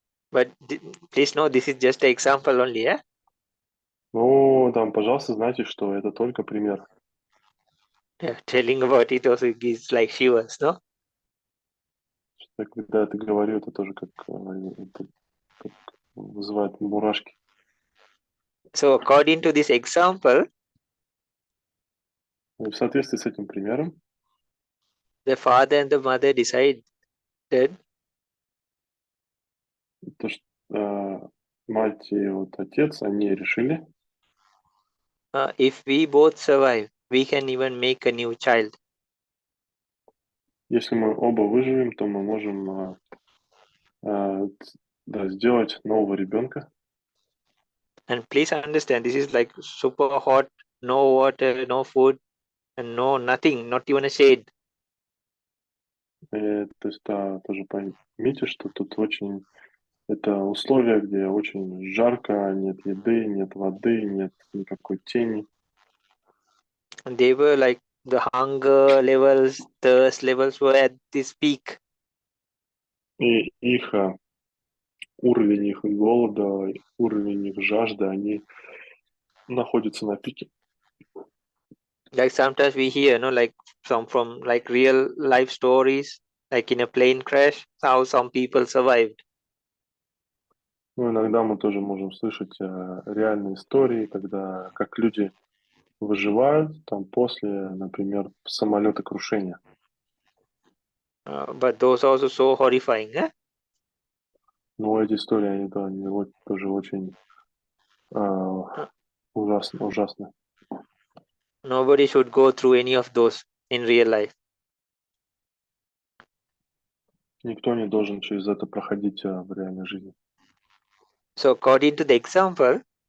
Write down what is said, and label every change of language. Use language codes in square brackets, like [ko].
[en] But please know this is just an example only, yeah? [ru] Ну, там, пожалуйста, знайте, что это только пример. [en] Yeah, telling about it also gives like shivers, no? [ru] Так, когда это говорю, это тоже это как вызывает мурашки. [en] So according to this example, [ru] И в соответствии с этим примером, [en] the father and the mother decided [ru] то, что мать и вот отец, они решили, [en] if we both survive, we can even make a new child. [ru] если мы оба выживем, то мы можем да, сделать нового ребенка. [en] And please understand, this is like super hot, no water, no food, and no nothing, not even a shade. [ru] И, то есть, да, тоже поймите, что тут очень Это условия, где очень жарко, нет еды, нет воды, нет никакой тени. [en] They were like the hunger levels, thirst levels were at this peak. [ru] И их уровень их голода, уровень их жажды, они находятся на пике. [en] Like sometimes we hear, like some from like real life stories, like in a plane crash, how some people survived. [ru] Ну, иногда мы тоже можем слышать реальные истории, когда как люди выживают там после, например, самолетокрушения. [en] But those also so horrifying. [ru] Но эти истории, они, да, они тоже очень ужасны. [en] Nobody should go through any of those in real life. [ru] Никто не должен через это проходить в реальной жизни. [en] So according to the example,